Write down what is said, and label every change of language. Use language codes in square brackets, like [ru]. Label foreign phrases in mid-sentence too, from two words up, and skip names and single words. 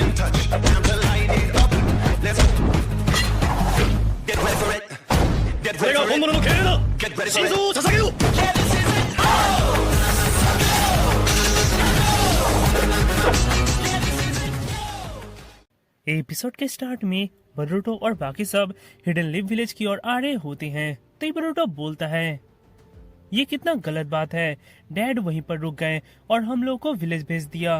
[ja] これが本物の敬礼だ。心臓を捧げよう。 [hi] एपिसोड के स्टार्ट में बरूटो और बाकी सब हिडन लिव विलेज की ओर आ रहे होते हैं। तो बरूटो बोलता है, ये कितना गलत बात है, डैड वहीं पर रुक गए और हम लोग को विलेज भेज दिया।